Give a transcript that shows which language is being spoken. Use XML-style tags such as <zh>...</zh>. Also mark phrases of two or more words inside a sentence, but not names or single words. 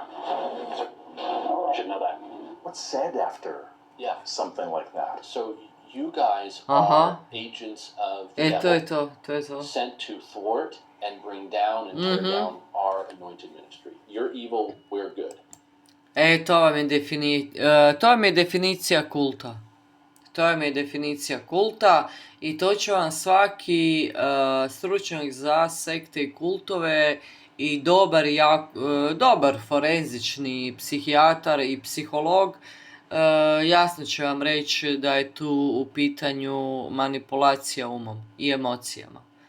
<en>I should know that. What's said after Yeah. something like that? So you guys Uh-huh. are agents of the</en> <hr>E, to je</hr> <en>devil,</en> <hr>to je to.</hr> <en>sent to thwart and bring down and tear down our anointed ministry. You're evil, we're good.</en> <hr>E, to vam je definicija kulta. To vam je definicija kulta i to će vam svaki stručnjak za sekte i kultove i dobar forenzični psihijatar i psiholog jasno će vam reći da je tu u pitanju manipulacija umom i emocijama.</hr>